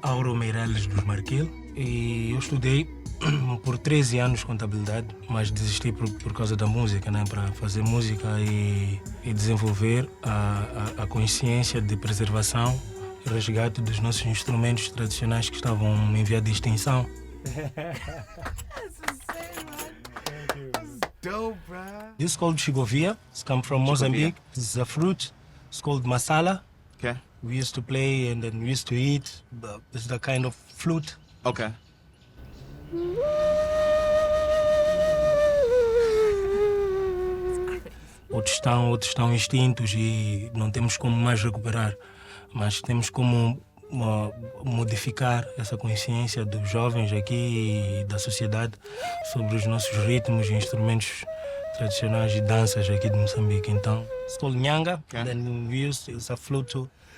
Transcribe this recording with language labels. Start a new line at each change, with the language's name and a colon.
Portuguese: Auro Meirelles dos Marquil, e eu estudei por 13 anos contabilidade, mas desisti por causa da música, né, para fazer música e desenvolver a consciência de preservação e resgate dos nossos instrumentos tradicionais que estavam em via de extinção.
English: Dope, bruh. This is called chigovia. It's come from Mozambique. It's a fruit. It's called masala. Okay. We used to play and then we used to eat. It's the kind of flute. Okay.
Portuguese: Outros estão extintos e não temos como mais recuperar, mas temos como modificar essa consciência dos jovens aqui e da sociedade sobre os nossos ritmos e instrumentos tradicionais e danças aqui de Moçambique.
English: Então, it's called nyanga, Okay. then we use it's a flute too.